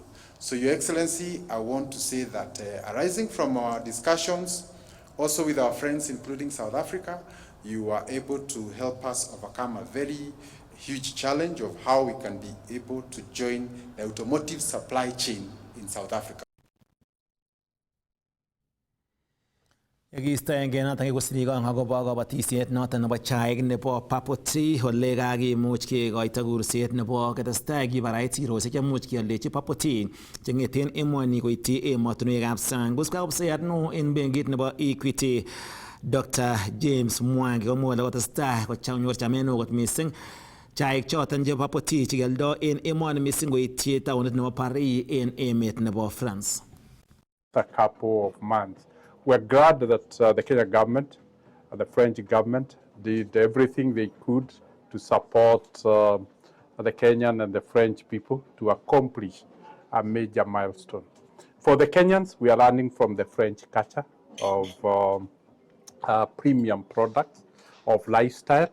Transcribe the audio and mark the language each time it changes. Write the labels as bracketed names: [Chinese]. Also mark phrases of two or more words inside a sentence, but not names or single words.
[English] So Your Excellency, I want to say that arising from our discussions, also with our friends, including South Africa, you are able to help us overcome a very huge challenge of how we can be able to join the automotive supply chain in South Africa. [Kalenjin] Yekistoenge noton kikosirikon akobo kabatisiet noton nebo chaik nebo Papoti ole kakimuch kekoito kurset nebo ketestai kibarait sirosiek chemuch keoldechi Papoti chengeten emoni koityi emotinwekab sang. Buskapseyat neo en benkit nebo Equity Dr. James Mwangi komwoe kole kotestai konyor chamet neo kot mising chaik choton chebo Papoti chekioldo en emoni mising koityi taonit nebo Paris en emet nebo France. [English] A couple of months. We're glad that the Kenya government, the French government, did everything they could to support the Kenyan and the French people to accomplish a major milestone. For the Kenyans, we are learning from the French culture of premium products, of lifestyle.